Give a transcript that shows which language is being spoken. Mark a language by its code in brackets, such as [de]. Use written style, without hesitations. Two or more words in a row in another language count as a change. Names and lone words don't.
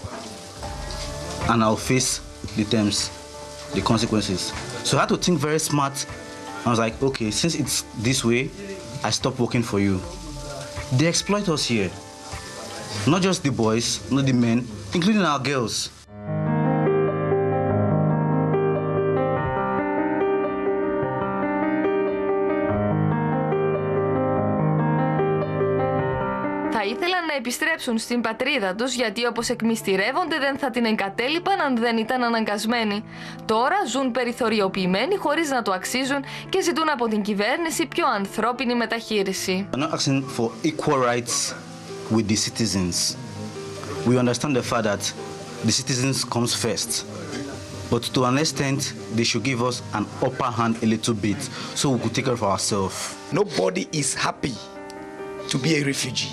[en] And I'll face the terms, the consequences. So I had to think very smart. I was like, okay, since it's this way, I stopped working for you. They exploit us here. Not just the boys, not the men, including our girls. [el] Θα ήθελαν να επιστρέψουν στην πατρίδα τους γιατί όπως εκμυστηρεύονται δεν θα την εγκατέλειπαν αν δεν ήταν αναγκασμένοι. Τώρα ζουν περιθωριοποιημένοι χωρίς να το αξίζουν και ζητούν από την κυβέρνηση πιο ανθρώπινη μεταχείριση. [en] We're not asking for equal rights with the citizens. We understand the fact that the citizens comes first. But to an extent, they should give us an upper hand a little bit so we could take care of ourselves. Nobody is happy to be a refugee.